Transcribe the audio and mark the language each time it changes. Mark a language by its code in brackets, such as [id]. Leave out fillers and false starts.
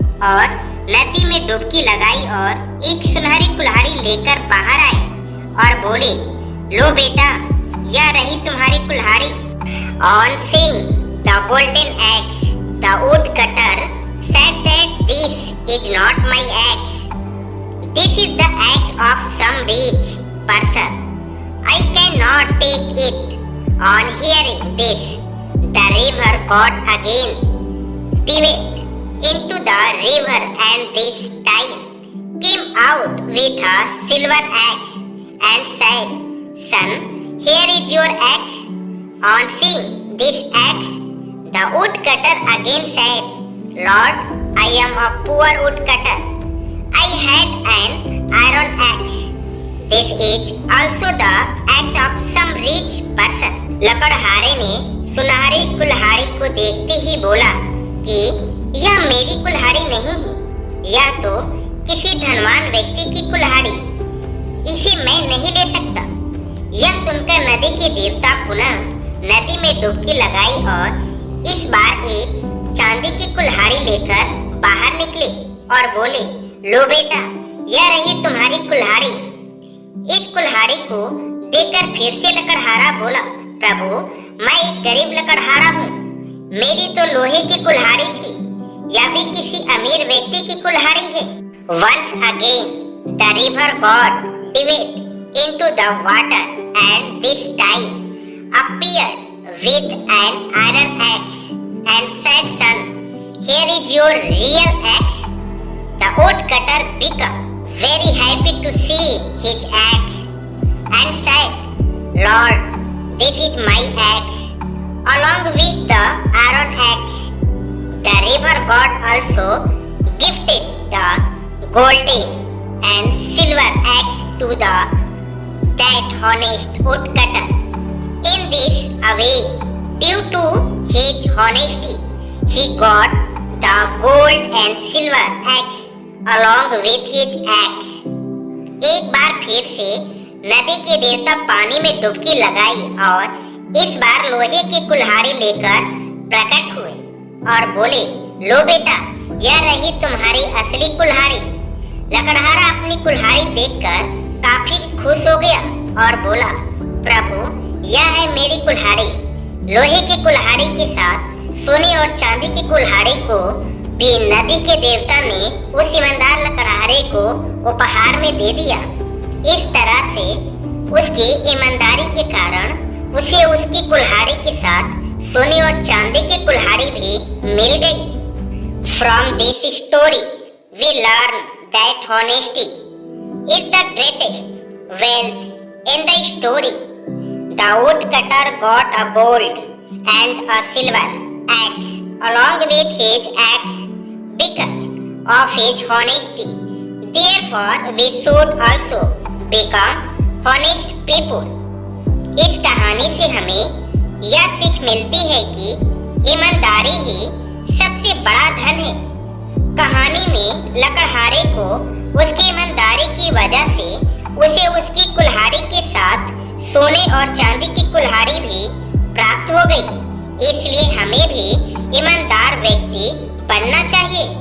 [hi] और नदी में डुबकी लगाई और एक सुनहरी कुल्हाड़ी लेकर बाहर आए और बोले, लो बेटा, यह रही तुम्हारी कुल्हाड़ी। [en] On seeing the golden axe, the woodcutter said that this is not my axe. This is the axe of some rich person. I cannot take it. On hearing this, the river god again dived into the river and this time came out with a silver axe and said, "Son, here is your axe." On seeing this axe, the woodcutter again said, "Lord, I am a poor woodcutter. I had an iron axe. This is also the axe of some rich person." [hi] लकड़हारे ने सुनहरी कुल्हाड़ी को देखते ही बोला कि यह मेरी कुल्हाड़ी नहीं है, यह तो किसी धनवान व्यक्ति की कुल्हाड़ी, इसे मैं नहीं ले सकता। यह सुनकर नदी के देवता पुनः नदी में डुबकी लगाई और इस बार एक चांदी की कुल्हाड़ी लेकर बाहर निकले और बोले, लो बेटा, यह रही तुम्हारी कुल्हाड़ी। इस कुल्हाड़ी को देखकर फिर से लकड़हारा बोला, प्रभु मैं एक गरीब लकड़हारा हूँ, मेरी तो लोहे की कुल्हाड़ी थी, या भी किसी अमीर व्यक्ति की कुल्हाड़ी है। [en] Once again the river god dived into the water and this time appeared with an iron axe and said, son, here is your real axe. The woodcutter became very happy to see his axe and said, Lord, this is my axe, along with the iron axe. The river god also gifted the golden and silver axe to that honest woodcutter. In this way, due to his honesty, he got the gold and silver axe along with his axe. [hi] एक बार फिर से नदी के देवता पानी में डुबकी लगाई और इस बार लोहे की कुल्हाड़ी लेकर प्रकट हुए और बोले, लो बेटा, यह रही तुम्हारी असली कुल्हाड़ी। लकड़हारा अपनी कुल्हाड़ी देखकर काफी खुश हो गया और बोला, प्रभु यह है मेरी कुल्हाड़ी। लोहे की कुल्हाड़ी के साथ सोने और चांदी की कुल्हाड़ी को भी नदी के देवता ने उस ईमानदार लकड़हारे को उपहार में दे दिया। इस तरह से उसकी ईमानदारी के कारण उसे उसकी कुल्हाड़ी के साथ सोने और चांदी की कुल्हाड़ी भी मिल गई। [en] From this story, we learn that honesty is the greatest wealth in the story. The woodcutter got a gold and a silver axe along with his axe because of his honesty. Therefore, we should also become honest people. [hi] इस कहानी से हमें यह सीख मिलती है कि ईमानदारी ही सबसे बड़ा धन है। कहानी में लकड़हारे को उसकी ईमानदारी की वजह से उसे उसकी कुल्हाड़ी के साथ सोने और चांदी की कुल्हाड़ी भी प्राप्त हो गई। इसलिए हमें भी ईमानदार व्यक्ति बनना चाहिए।